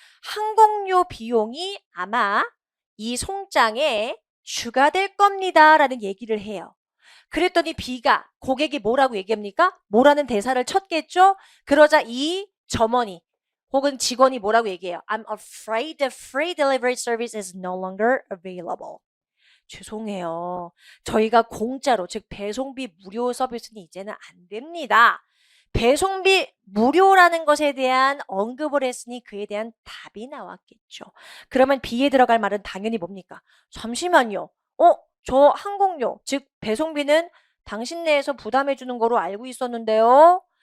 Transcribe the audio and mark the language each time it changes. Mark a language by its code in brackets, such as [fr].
[ko] 항공료 비용이 아마 이 송장에 추가될 겁니다. 라는 얘기를 해요. 그랬더니 B가 고객이 뭐라고 얘기합니까? 뭐라는 대사를 쳤겠죠? 그러자 이 점원이 혹은 직원이 뭐라고 얘기해요? [en] I'm afraid the free delivery service is no longer available. [ko] 죄송해요. 저희가 공짜로, 즉 배송비 무료 서비스는 이제는 안 됩니다. 배송비 무료라는 것에 대한 언급을 했으니 그에 대한 답이 나왔겠죠. 그러면 B에 들어갈 말은 당연히 뭡니까? 잠시만요. 저 항공료, 즉 배송비는 당신 내에서 부담해 주는 거로 알고 있었는데요.